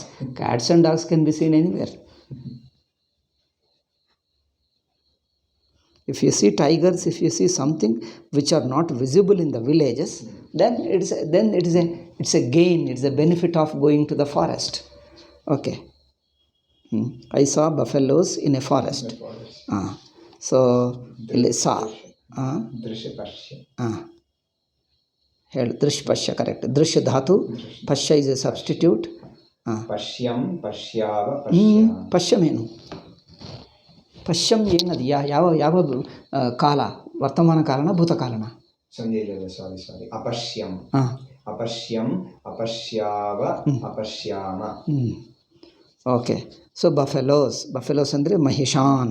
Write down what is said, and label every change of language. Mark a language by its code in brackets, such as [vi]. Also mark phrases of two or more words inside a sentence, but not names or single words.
[en] Cats and dogs can be seen anywhere. If you see tigers, if you see something which are not visible in the villages, then it's a gain, it's a benefit of going to the forest. Okay. I saw buffaloes in a forest. So saw. Drishpashya, correct. [sa] दृश् धातु, [en] pashya is a substitute. [sa] पश्यम्, पश्याव, पश्यम्. [kn] Pashyam ಏನು? ಪಶ್ಯಂ ಏನದು? ಯಾವ ಕಾಲ? ವರ್ತಮಾನ ಕಾಲನ, ಭೂತಕಾಲನ? [sa] ಸಾರಿ. अपश्यम्। अपश्यम्, अपश्याव, अपश्याम. [kn] ಓಕೆ. [en] so buffaloes [kn] ಅಂದರೆ ಮಹಿಷಾನ್.